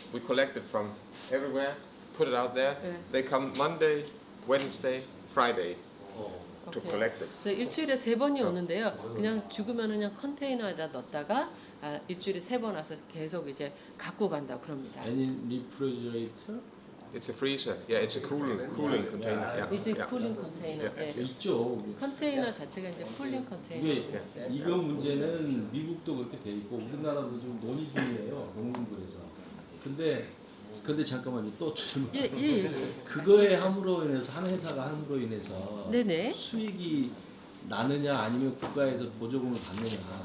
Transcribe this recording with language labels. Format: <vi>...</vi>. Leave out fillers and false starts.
<en>We collect it from everywhere, put it out there. They come Monday, Wednesday, Friday to collect it.</en> <ko>일주일에 3번이 오는데요. 그냥 죽으면 그냥 컨테이너에다 넣었다가 일주일에 3번 와서 계속 이제 갖고 간다 그럽니다.</ko> <en>Any refrigerator? It's a freezer. Yeah, it's a cooling container. Yeah. It's a cooling container.</en> <ko>네. 있죠. 컨테이너 자체가 이제 쿨링 컨테이너. 이게 이거 문제는 미국도 그렇게 돼 있고 우리나라도 좀 논의 중이에요. 농림부에서. 근데 잠깐만요. 또 질문. 예. 그거에 함으로 인해서 한 회사가 함으로 인해서 네네. 수익이 나느냐 아니면 국가에서 보조금을 받느냐.</ko>